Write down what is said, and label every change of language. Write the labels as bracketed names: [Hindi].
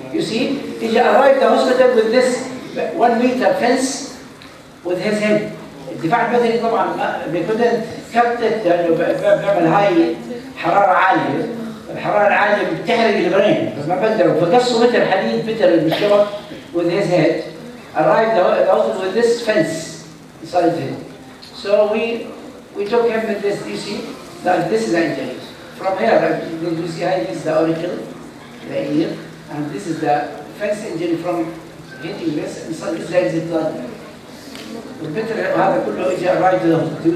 [English] You see, he arrived the hospital with this 1 meter fence with his head. [Arabic] الدفاع المدني طبعا [English] they couldn't cut it [Arabic] لانه بيعمل هاي حراره عاليه، الحراره العاليه بتحرق البرين، فما بقدروا، فقصوا متر حديد متر بالشبك [English] with his head. Arrived the hospital with this fence inside him. So we took him with this. You see that this is the injury. From here, you see how this is the auricle, the ear, and this is the fence injury from hitting this. Inside this is the blood. [Arabic] والمتر هذا كله اجى [English] arrived to the hospital.